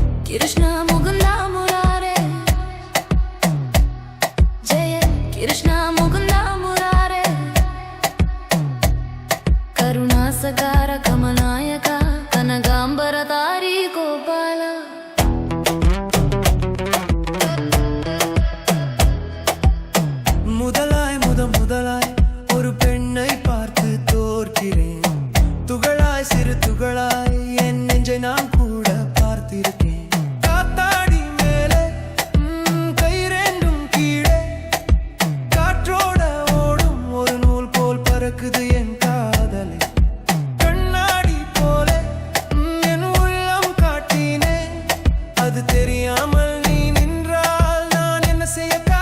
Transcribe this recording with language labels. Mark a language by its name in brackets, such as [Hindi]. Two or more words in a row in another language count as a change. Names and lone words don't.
[Sanskrit] कृष्ण मुकुन्द मुरारे जय कृष्ण मुकुन्द मुरारे करुणा सागर कमलनायक कनकाम्बर धारि गोपाल [Tamil] முதலாய் ஒரு பெண்ணை பார்த்து தோற்கிறேன் துகளாய் சிறு துகளாய் என் நெஞ்சை நான் கூட பார்த்திருக்கேன் காத்தாடி மேலே கை ரெண்டும் கீழே காற்றோட ஓடும் ஒரு நூல் போல் பறக்குது என் காதலை கண்ணாடி போல என் உள்ளம் காட்டினே அது தெரியாமல் நீ நின்றால் நான் என்ன செய்ய